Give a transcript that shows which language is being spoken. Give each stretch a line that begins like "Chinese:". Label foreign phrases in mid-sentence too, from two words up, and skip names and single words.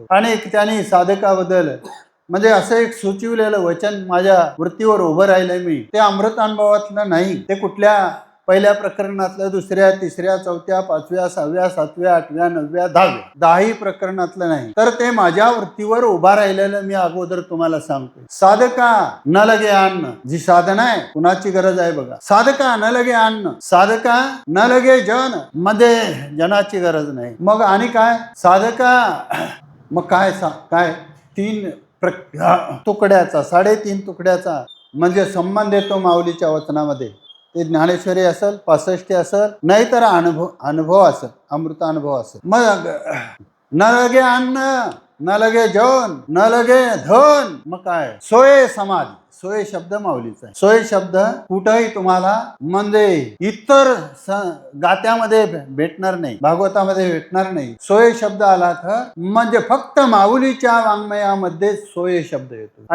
Marathi: आणि त्यांनी साधकाबद्दल म्हणजे असं एक सुचविलेलं वचन माझ्या वृत्तीवर उभं राहिलंय. मी ते अमृत अनुभवातलं नाही, ते कुठल्या पहिल्या प्रकरणातलं, दुसऱ्या, तिसऱ्या, चौथ्या, 5व्या, 6व्या, 7व्या, 8व्या, 9व्या, 10व्या प्रकरणातलं नाही, तर ते माझ्या वृत्तीवर उभा राहिलेलं मी अगोदर तुम्हाला सांगतो. साधका न लगे अन्न, जी साधना आहे कुणाची गरज आहे बघा. साधका न लगे अन्न, साधका न लगे जन, मध्ये जनाची गरज नाही. मग आणि काय साधका, मग काय काय 3 तुकड्याचा 3.5 तुकड्याचा म्हणजे संबंध येतो माऊलीच्या वचनामध्ये. ते ज्ञानेश्वरी असेल, 65 असेल, नाहीतर अनुभव असेल, अमृत अनुभव असेल. मग न लगे अन्न, न लगे जन, न लगे धन, मग काय सोय समाधी. सोय शब्द माऊलीचा आहे. सोय शब्द कुठंही तुम्हाला म्हणजे इतर गात्यामध्ये भेटणार नाही, भागवतामध्ये भेटणार नाही. सोय शब्द आला तर म्हणजे फक्त माऊलीच्या वाङ्मयामध्ये सोय शब्द येतो.